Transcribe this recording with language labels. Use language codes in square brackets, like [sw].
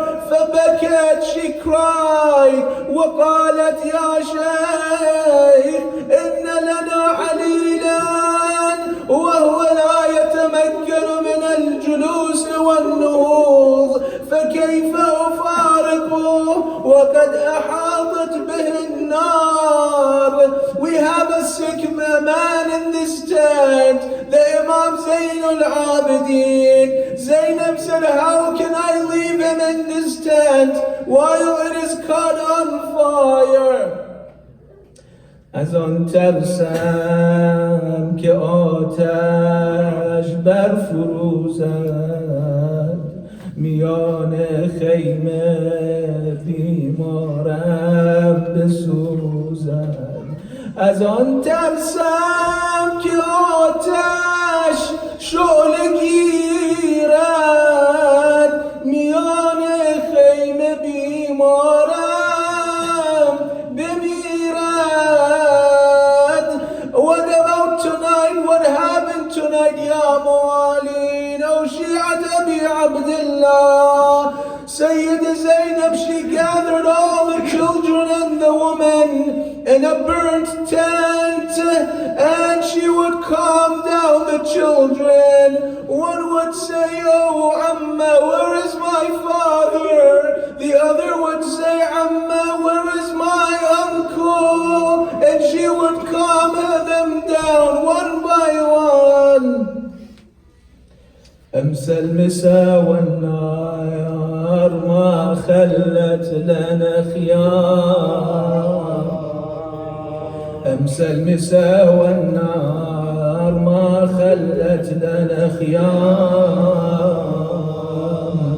[ar] فبكت, [en] she cried, [ar] وقالت يا شيخ إن لنا عليلا وهو لا يتمكن من الجلوس والنهوض، فكيف أفارقه وقد أحاطت به النار. [en] We have a sick man in this tent, the Imam Zayn al-Abidin. Zainab said, "How can I leave him in this tent while it is caught on fire?" [fa] از آن ترسم که آتش برفروزد میان خیمه بیمارم بسوزد. از آن ترسم که آتش شعله گیرد میان خیمه بیمارم بمیرد. [en] What about tonight? What happened tonight, ya Mawalin? Oh, Shi'at Abi Abdullah. Sayyid Zainab, she gathered all the children and the women in a burnt tent, and she would calm down the children. One would say, "Oh, Amma, where is my father?" The other would say, "Amma, where is my uncle?" And she would calm them down one by one. [ar] أمسى المساء والنار ما خلت لنا خيار. أمسى المساء والنار ما خلت لنا خيار.